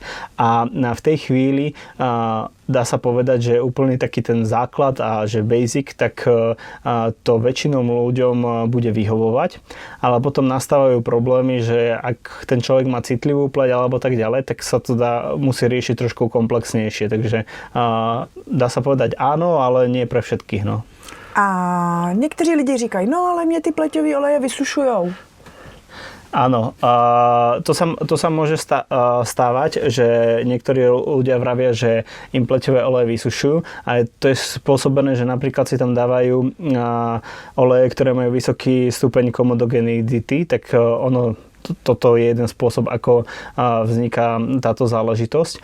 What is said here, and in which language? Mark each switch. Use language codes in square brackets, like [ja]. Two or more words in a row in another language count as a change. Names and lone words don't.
[sk] A v tej chvíli dá sa povedať, že úplný taký ten základ a že basic, tak to väčšinou ľuďom bude vyhovovať. Ale potom nastávajú problémy, že ak ten človek má citlivú pleť alebo tak ďalej, tak sa to musí riešiť trošku komplexnejšie. Takže dá sa povedať áno, ale nie pre všetkých. No. [cs] A někteří lidi říkají, no ale mě ty pleťové oleje vysušujou. [sk] Áno, to sa môže stávať, že niektorí ľudia vravia, že im pleťové oleje vysušujú a to je spôsobené, že napríklad si tam dávajú oleje, ktoré majú vysoký stupeň komodogenity, tak toto je jeden spôsob, ako vzniká táto záležitosť.